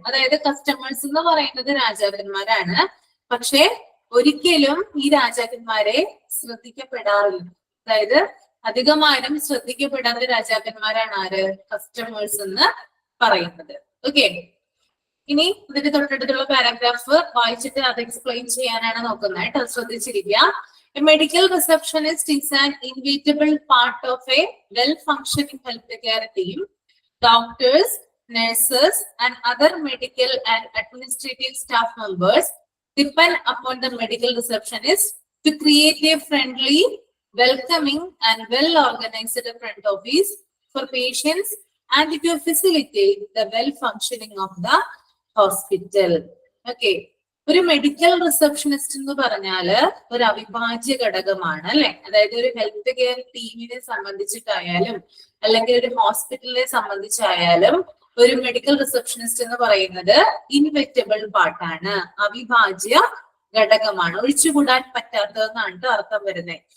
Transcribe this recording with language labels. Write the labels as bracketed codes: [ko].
[ml] അതായത് കസ്റ്റമേഴ്സ് എന്ന് പറയുന്നത് രാജാക്കന്മാരാണ്, പക്ഷെ ഒരിക്കലും ഈ രാജാക്കന്മാരെ ശ്രദ്ധിക്കപ്പെടാറില്ല. അതായത് അധികമാരും ശ്രദ്ധിക്കപ്പെടാത്ത രാജാക്കന്മാരാണ് ആര്? കസ്റ്റമേഴ്സ് എന്ന് പറയുന്നത്. ഓക്കെ, ഇനി ഇതിന്റെ തൊട്ടടുത്തുള്ള പാരാഗ്രാഫ് വായിച്ചിട്ട് അത് എക്സ്പ്ലെയിൻ ചെയ്യാനാണ് നോക്കുന്നത് കേട്ടോ. ശ്രദ്ധിച്ചിരിക്കുക. [en] A medical receptionist is an inevitable part of a well-functioning healthcare team. Doctors, nurses, and other medical and administrative staff members depend upon the medical receptionist to create a friendly, welcoming, and well-organized front office for patients and to facilitate the well-functioning of the hospital. Okay. [ml] ഒരു medical receptionist എന്ന് പറഞ്ഞാല് ഒരു അവിഭാജ്യ ഘടകമാണ് അല്ലെ. അതായത് ഒരു health care ടീമിനെ സംബന്ധിച്ചിട്ടായാലും അല്ലെങ്കിൽ ഒരു ഹോസ്പിറ്റലിനെ സംബന്ധിച്ചായാലും ഒരു മെഡിക്കൽ റിസപ്ഷനിസ്റ്റ് എന്ന് പറയുന്നത് ഇൻവെറ്റബിൾ പാർട്ടാണ്, അവിഭാജ്യ ഘടകമാണ്, ഒഴിച്ചുകൂടാൻ പറ്റാത്തതെന്നാണ് അർത്ഥം വരുന്നത്.